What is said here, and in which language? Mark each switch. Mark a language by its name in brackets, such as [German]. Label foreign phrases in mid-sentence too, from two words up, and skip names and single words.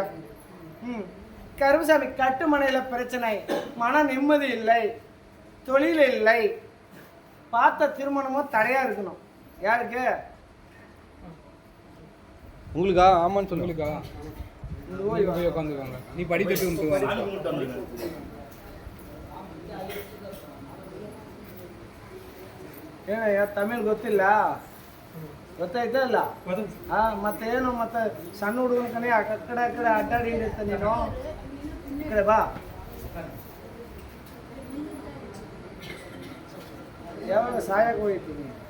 [Tamil] கருப்பசாமி கட்டுமனையில் பிரச்சனை, மன நிம்மதி இல்லை, தொழில் இல்லை, பார்த்த திருமணமும் தடையாக இருக்கணும். யாருக்கு? உங்களுக்கா ஆமான்னு சொல்லு. உங்களுக்கா இந்த ஓய் வா. போய் உட்காந்துக்கோங்க. நீ படித்துட்டு வந்து வா. சாமி கும்பிட்டு வந்துருங்க. [Kannada] ಏನಯ್ಯ ತಮಿಳ್ ಗೊತ್ತಿಲ್ಲ ಗೊತ್ತಾಯ್ತಾ ಇಲ್ಲ ಮತ್ತೆ ಏನು ಮತ್ತೆ ಸಣ್ಣ ಹುಡುಗನ ಕಣೆ ಆ ಕಡೆ ಅಡ್ಡಾಡಿ ಹಿಡಿಯುತ್ತೆ ನೀನು ಈ ಕಡೆ ಬಾ ಯಾವಾಗ ಸಾಯಕ್ಕೆ ಹೋಗ್ತೀನಿ